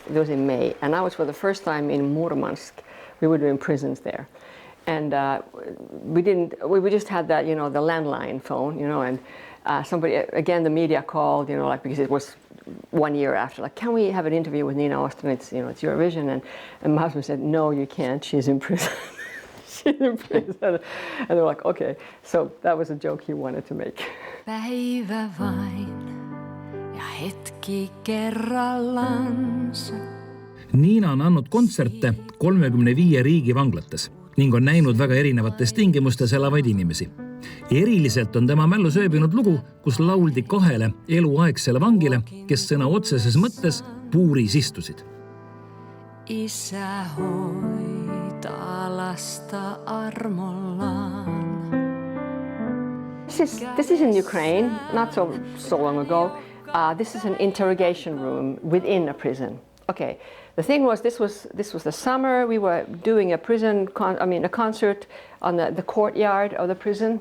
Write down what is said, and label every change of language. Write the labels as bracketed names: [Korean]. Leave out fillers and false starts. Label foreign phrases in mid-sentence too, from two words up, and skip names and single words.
[English] It was in May, and I was for the first time in Murmansk. We were doing prisons there, and we just had that, the landline phone, and somebody, again, the media called, because it was 1 year after, like, can we have an interview with Niina Åström? It's Eurovision, and my husband said, no, you can't. She's in prison. She's in prison, and they were like, okay. So that was a joke he wanted to make. [Finnish] Päivä vain ja hetki kerrallansa. [Estonian] Niina on andnud kontserte 35 riigi vanglates ning on näinud väga erinevates tingimustes elavaid inimesi. Eriliselt on tema mällu sööbinud lugu, kus lauldi 2 eluaegsele vangile, kes sõna otseses mõttes puuris istusid. [Finnish] Isä hoitaa lasta armollaan. [English] This is in Ukraine, not so long ago. This is an interrogation room within a prison. Okay, the thing was, this was the summer. We were doing a a concert on the courtyard of the prison.